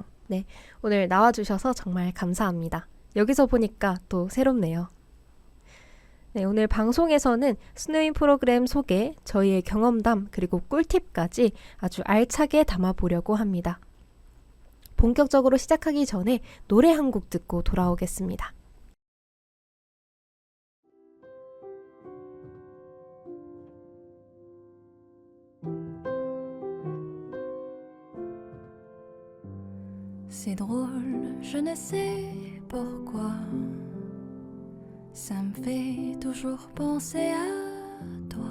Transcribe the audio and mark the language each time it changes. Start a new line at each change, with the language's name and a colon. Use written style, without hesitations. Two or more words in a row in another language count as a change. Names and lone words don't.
Korean: 네, 오늘 나와주셔서 정말 감사합니다. 여기서 보니까 또 새롭네요. 네, 오늘 방송에서는 스네인 프로그램 소개, 저희의 경험담, 그리고 꿀팁까지 아주 알차게 담아보려고 합니다. 본격적으로 시작하기 전에 노래 한 곡 듣고 돌아오겠습니다.
French: C'est drôle, je ne sais pourquoi. Ça me fait toujours penser à toi.